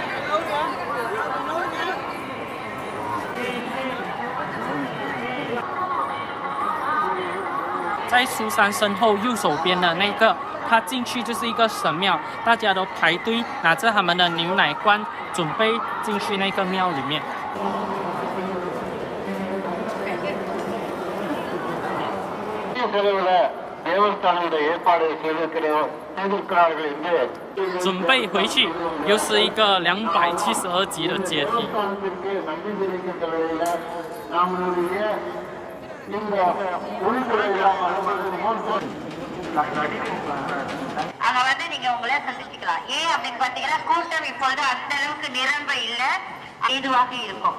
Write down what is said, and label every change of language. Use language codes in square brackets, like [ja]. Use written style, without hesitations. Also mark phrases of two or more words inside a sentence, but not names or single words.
[zh] 在苏珊身后右手边的那个，他进去就是一个神庙，大家都排队拿着他们的牛奶罐，准备进去那个庙里面。准备回去，又是一个272级的阶梯。 [ta] அங்க வந்து நீங்க உங்களே சந்திச்சுக்கலாம். ஏன் அப்படின்னு பாத்தீங்கன்னா கூட்டம் இப்பொழுது அந்த அளவுக்கு நிரம்ப இல்லை, ஏதுவாக இருக்கும்.